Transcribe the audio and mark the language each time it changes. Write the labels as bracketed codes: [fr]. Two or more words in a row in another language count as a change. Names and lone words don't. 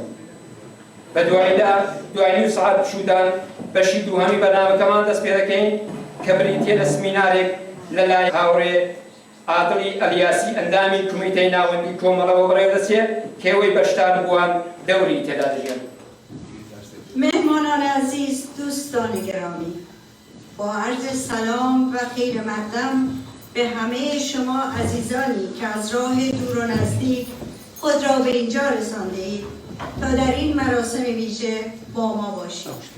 [ckb] بە دوایدا دوای نیو سەعات پشودان بەشی دووهەمی بەرنامەکەمان دەست پێ دەکەین کە بریتیە لە سمینارێک لەلای هاوڕێ عادڵی ئەلیاسی ئەندامی کومیتەی ناوەندی کۆمەڵەوە بەڕێوەدەچێت کێوەی بەشدار بووان دەوری تێدا دەژێن. [fa] مهمانان عزیز، دوستان گرامی، با عرض سلام و خیر مقدم به همه شما عزیزانی که از راه دور و نزدیک خود را به اینجا رسانده‌اید تا در این مراسم ویژه با ما باشید.